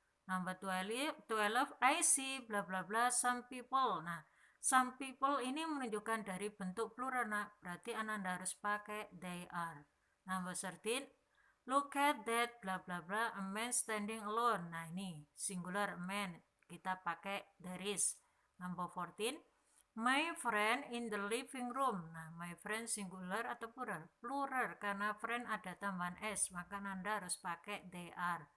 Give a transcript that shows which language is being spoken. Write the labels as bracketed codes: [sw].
[en] Number 12, I see bla bla bla some people. [id] Nah, some people ini menunjukkan dari bentuk plural. Nah, berarti Ananda harus pakai they are. [en] Number 13, look at that bla bla bla a man standing alone. [id] Nah, ini singular a man, kita pakai there is. [en] Number 14, my friend in the living room. [id] Nah, my friend singular atau plural? Plural, karena friend ada tambahan s, maka Anda harus pakai they are.